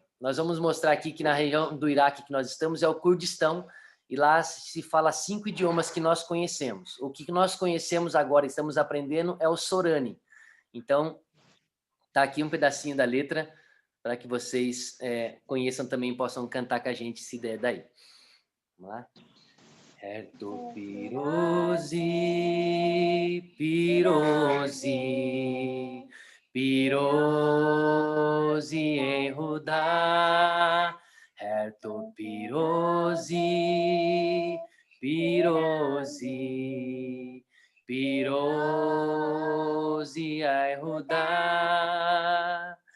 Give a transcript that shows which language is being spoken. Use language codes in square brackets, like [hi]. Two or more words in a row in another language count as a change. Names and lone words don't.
[pt] Nós vamos mostrar aqui que na região do Iraque que nós estamos é o Kurdistão, e lá se fala 5 idiomas que nós conhecemos. O que nós conhecemos agora, estamos aprendendo, é o Sorani. Então, tá aqui um pedacinho da letra para que vocês conheçam também, possam cantar com a gente se der daí. Vamos lá? [ckb] Erto pirozi, pirozi, pirozi Yehuda. Erto pirozi, pirozi, pirozi Yehuda.